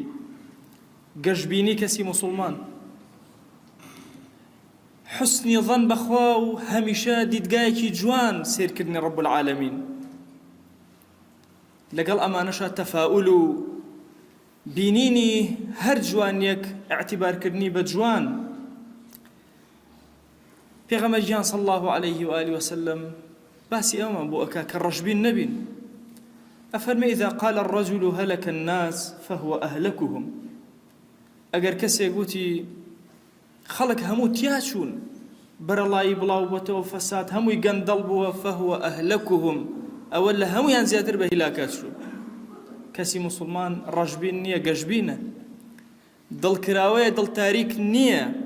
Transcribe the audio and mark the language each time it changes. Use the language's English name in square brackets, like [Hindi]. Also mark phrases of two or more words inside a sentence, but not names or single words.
[Central Kurdish] گەشببینی کەسی موسڵمان، حوسنی ظەن بەخوا و هەمیشە دیدگایەکی جوان سیرکردنی ڕەب العالەمین. لەگەڵ ئەمانەشە تەفاؤل و بینینی هەر جوانیەک ئاعتیبارکردنی بە جوان. پێغەمبەریان [Arabic] صلی الله عليه وآله وسلم [Central Kurdish] باسی ئەومان بۆ ئەکا کە ڕەشبین نەبین. [Arabic] ئەفەرمێ إذا قال الرجل هلك الناس فهو أهلكهم. [Central Kurdish] ئەگەر کەسێک گوتی خەڵک هەموو تیاچوون، بەرەڵایی بڵاو بۆتەوە فەساد هەمووی گەندەڵ بووە، [Arabic] فهو أهلكهم، [Central Kurdish] ئەوە لە هەمویان زیاتر بە هیلاکات چوو. کەسی موسڵمان ڕەشبین نییە، گەشببینە، دڵکراوەیە، دڵتاریک نییە.